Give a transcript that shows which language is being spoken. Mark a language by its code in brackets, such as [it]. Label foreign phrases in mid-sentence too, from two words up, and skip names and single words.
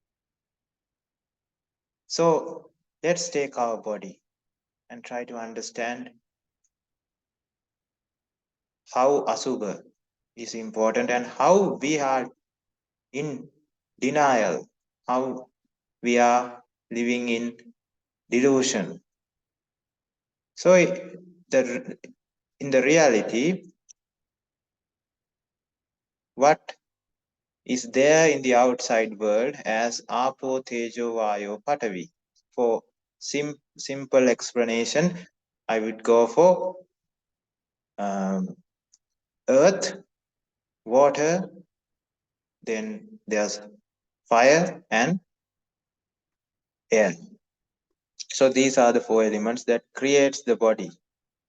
[en] So let's take our body and try to understand how asubha is important and how we are in denial, how we are living in delusion. So the in the reality, what is there in the outside world as apo, [pi] tejo, vayo, patavi? [en] For simple explanation, I would go for earth, water, then there's fire and air. So these are the four elements that creates the body.